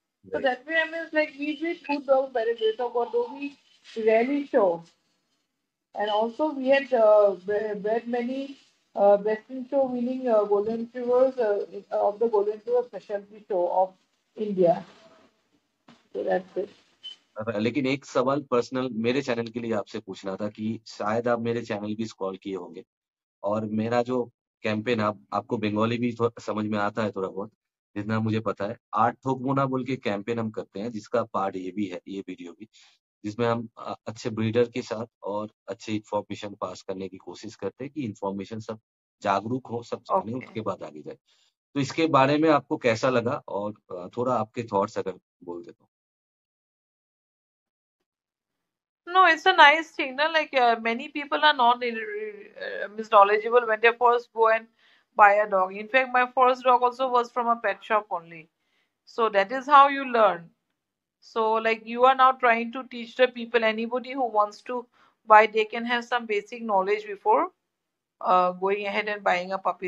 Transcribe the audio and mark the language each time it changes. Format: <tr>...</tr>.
<en>So that way, I mean, it's like we breed good dogs by the grace of God, though we rarely show. And also, we had bred many Best in Show winning Golden Retrievers of the Golden Retriever Specialty Show of India. So that's it.</en> <hi>लेकिन एक सवाल personal मेरे channel के लिए आपसे पूछना था कि शायद आप मेरे चैनल भी स्क्रॉल किए होंगे और मेरा जो कैंपेन आपको बंगाली भी समझ में आता है थोड़ा बहुत, जितना मुझे पता है। 8 ठोकमोना बोल के कैंपेन हम करते हैं, जिसका पार्ट ये भी है, ये वीडियो भी, जिसमें हम अच्छे ब्रीडर के साथ और अच्छे इंफॉर्मेशन पास करने की कोशिश करते हैं कि इंफॉर्मेशन सब जागरूक हो, सब जाने, उसके बाद आगे जाए। तो इसके बारे में आपको कैसा लगा और थोड़ा आपके थॉट्स अगर बोल दे तो।</hi> <en>No, it's a nice thing. No? Like many people are not knowledgeable when they first go and buy a dog. In fact, my first dog also was from a pet shop only. So that is how you learn. So like you are now trying to teach the people, anybody who wants to buy, they can have some basic knowledge before going ahead and buying a puppy.</en>